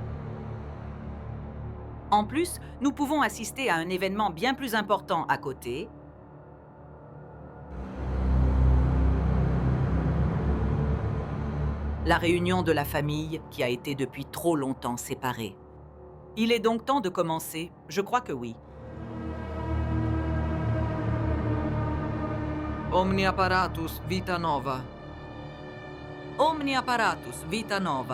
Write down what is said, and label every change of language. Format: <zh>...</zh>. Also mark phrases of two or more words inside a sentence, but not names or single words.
<fr>En plus, nous pouvons assister à un événement bien plus important à côté. La réunion de la famille qui a été depuis trop longtemps séparée. Il est donc temps de commencer. Je crois que oui.</fr> <la>Omni apparatus vita nova. Omni apparatus vita nova.</la>